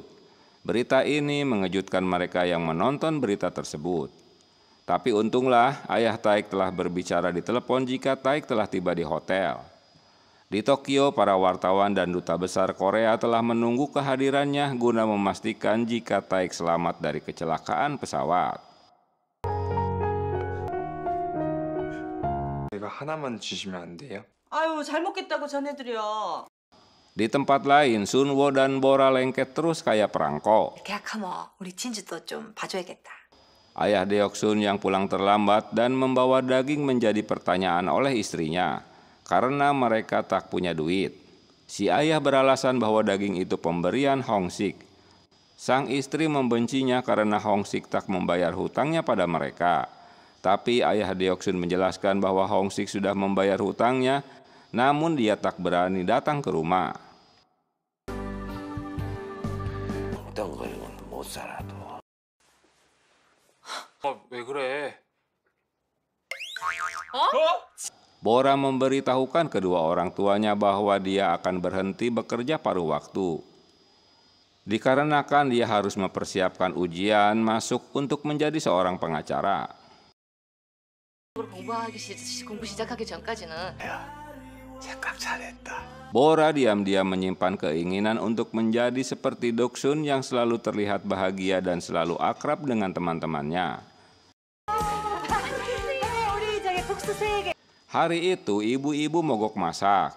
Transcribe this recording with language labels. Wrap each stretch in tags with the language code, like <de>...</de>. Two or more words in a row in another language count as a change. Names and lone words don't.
<id>Berita ini mengejutkan mereka yang menonton berita tersebut. Tapi untunglah ayah Taek telah berbicara di telepon jika Taek telah tiba di hotel. Di Tokyo, para wartawan dan duta besar Korea telah menunggu kehadirannya guna memastikan jika Taek selamat dari kecelakaan pesawat.</id> <ko>하나만 주시면 안 돼요? 아유 잘 먹겠다고 전해드려.</ko> <id>Di tempat lain, Sunwo dan Bora lengket terus kayak perangko.</id> <ko>계약하면 우리 진주도 좀 봐줘야겠다.</ko> <id>Ayah Deoksun yang pulang terlambat dan membawa daging menjadi pertanyaan oleh istrinya karena mereka tak punya duit. Si ayah beralasan bahwa daging itu pemberian Hong-sik. Sang istri membencinya karena Hong-sik tak membayar hutangnya pada mereka. Tapi ayah Deoksun menjelaskan bahwa Hong-sik sudah membayar hutangnya, namun dia tak berani datang ke rumah.</id> <ko>왜 그래?</ko> <id>Bora memberitahukan kedua orang tuanya bahwa dia akan berhenti bekerja paruh waktu. Dikarenakan dia harus mempersiapkan ujian masuk untuk menjadi seorang pengacara.</id> <ko>공부 시작하기 전까지는</ko> <id>Bora diam-diam menyimpan keinginan untuk menjadi seperti Doksun yang selalu terlihat bahagia dan selalu akrab dengan teman-temannya. Hari itu ibu-ibu mogok masak.</id>